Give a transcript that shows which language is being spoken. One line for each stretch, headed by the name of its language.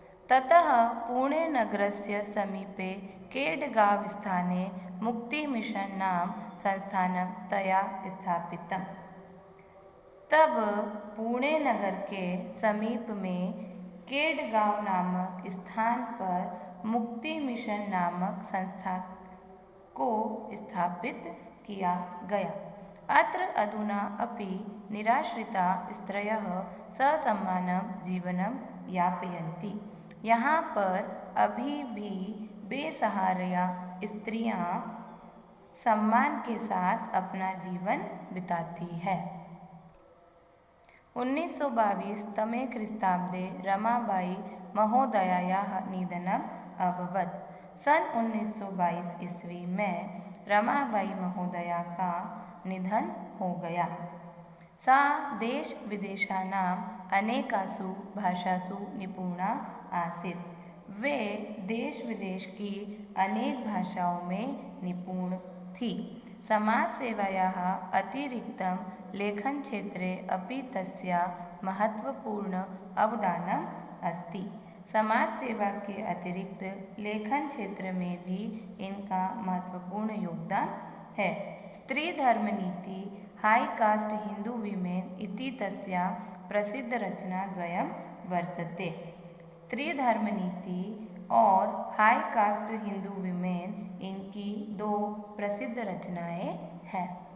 Sanskrit: ततः पुणे नगरस्य समीपे केडगांव स्थाने मुक्ति मिशन नाम संस्थानं तया स्थापितम्।
Hindi: तब पुणे नगर के समीप में केडगांव नामक स्थान पर मुक्ति मिशन नामक संस्था को स्थापित किया गया।
Sanskrit: अत्र अधुना अपि निराश्रिता स्त्रियः ससम्मानं जीवनं यापयन्ति।
Hindi: यहाँ पर अभी भी बेसहारा स्त्रियाँ सम्मान के साथ अपना जीवन बिताती है।
Sanskrit: 1922 तमे ख्रीस्ताब्दे रमाबाई महोदयायाः निधनम् अभवत्।
Hindi: सन 1922 ईस्वी में रमाबाई महोदया का निधन हो गया।
Sanskrit: सा देश विदेशानाम् अनेकासु भाषासु निपुणा आसीत्।
Hindi: वे देश विदेश की अनेक भाषाओं में निपुण थी।
Sanskrit: समाज सेवायाः अतिरिक्तं लेखन क्षेत्रे अपि तस्याः महत्वपूर्ण अवदानम् अस्ति।
Hindi: समाज सेवा के अतिरिक्त लेखन क्षेत्र में भी इनका महत्वपूर्ण योगदान है।
Sanskrit: स्त्री धर्म नीति हाई कास्ट हिंदू विमेन इति तस्याः प्रसिद्ध रचना द्वयं वर्तते।
Hindi: स्त्री धर्म नीति और हाई कास्ट हिंदू विमेन इनकी दो प्रसिद्ध रचनाएं हैं।